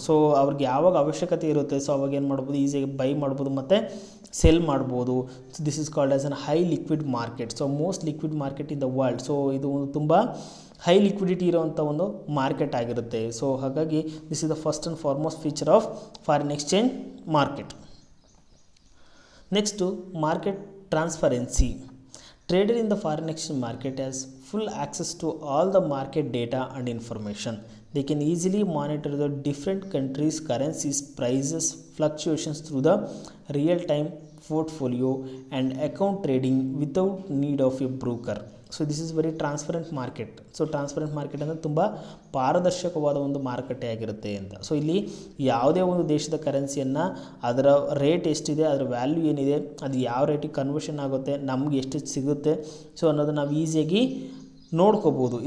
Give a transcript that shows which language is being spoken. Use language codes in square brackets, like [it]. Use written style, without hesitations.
[kn] So ಅವ್ರಿಗೆ ಯಾವಾಗ ಅವಶ್ಯಕತೆ ಇರುತ್ತೆ ಸೊ ಅವಾಗ ಏನು ಮಾಡ್ಬೋದು ಈಸಿಯಾಗಿ ಬೈ ಮಾಡ್ಬೋದು ಮತ್ತು ಸೆಲ್ ಮಾಡ್ಬೋದು. [en] So this is called as an high liquid market. So most liquid market in the world. [kn] So ಇದು ಒಂದು ತುಂಬ ಹೈ ಲಿಕ್ವಿಡಿಟಿ ಇರುವಂಥ ಒಂದು ಮಾರ್ಕೆಟ್ ಆಗಿರುತ್ತೆ. [en] so [kn] ಹಾಗಾಗಿ [en] This is the first and foremost feature of foreign exchange market. Next market transparency. Trader in the foreign exchange market has full access to all the market data and information. They can easily monitor the different countries' currencies, prices, fluctuations through the real-time portfolio and account trading without need of a broker. So this is very transparent market. [kn] So transparent market ಅಂದರೆ ತುಂಬ ಪಾರದರ್ಶಕವಾದ ಒಂದು ಮಾರುಕಟ್ಟೆ ಆಗಿರುತ್ತೆ ಅಂತ. So ಇಲ್ಲಿ ಯಾವುದೇ ಒಂದು ದೇಶದ ಕರೆನ್ಸಿಯನ್ನು ಅದರ ರೇಟ್ ಎಷ್ಟಿದೆ, ಅದರ ವ್ಯಾಲ್ಯೂ ಏನಿದೆ, ಅದು ಯಾವ ರೇಟಿಗೆ ಕನ್ವರ್ಷನ್ ಆಗುತ್ತೆ, ನಮ್ಗೆ ಎಷ್ಟು ಸಿಗುತ್ತೆ ಸೊ ಅನ್ನೋದು ನಾವು ಈಸಿಯಾಗಿ ನೋಡ್ಕೋಬೋದು.